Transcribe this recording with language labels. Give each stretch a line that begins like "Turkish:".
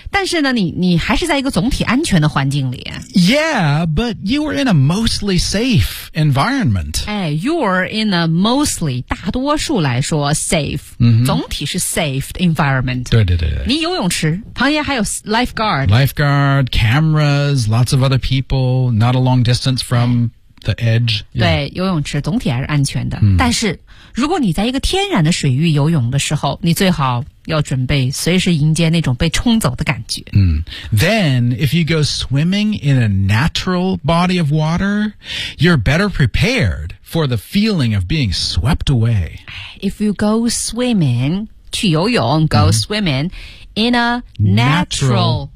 Chinese: 但是呢你还是在一个总体安全的环境里。
English: Yeah, but you were in a mostly safe environment. 哎 ,you're in a mostly,
Chinese: 大多数来说
English: safe,、
Chinese: 总体是
English: safe environment.
Chinese: 对。你游泳池旁边还有 lifeguard。
English: Lifeguard, cameras, lots of other people, not a long distance from... The edge.、Yeah.
Chinese: 对，游泳池总体还是安全的。但是如果你在一个天然的水域游泳的时候，你最好要准备随时迎接那种被冲走的感觉。
English: Then, if you go swimming in a natural body of water, you're better prepared for the feeling of being swept away. If you go swimming,
Chinese: 去游泳
English: go swimming in a natural...